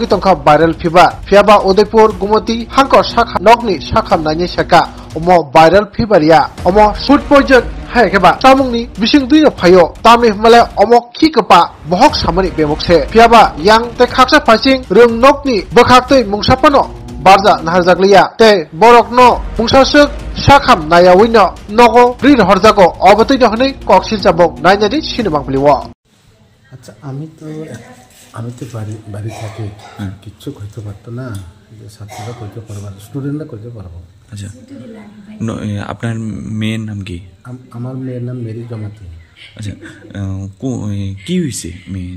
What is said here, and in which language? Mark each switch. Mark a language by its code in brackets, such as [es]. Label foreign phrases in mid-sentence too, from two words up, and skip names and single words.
[trp] tongkha viral fiba fiaba Udaipur Gumati hangkor sak nokni sak hamnai saka omo viral fibaria omo [en] food poison [trp] hai keba samungni bising dui no phayo tamni male omo khikapa bohok samani bemokse fiaba yang te khaksa phasing röngnokni bakhaktei mungsapano barja naharjakliya te borokno mungsasuk sakham nayawino nogo rir horjago obotoi dohne koksil jabok nainadi sinubang pliwo। [bn] আচ্ছা, আমি তো বাড়ি থাকি, কিচ্ছু করতে পারতো না, ছাত্ররা করতে পারবো, স্টুডেন্টরা করতে পারবো। আচ্ছা, আপনার মেয়ের নাম কি? আমার মেয়ের নাম মেরি জমাতি। আচ্ছা, কি হয়েছে মেয়ের?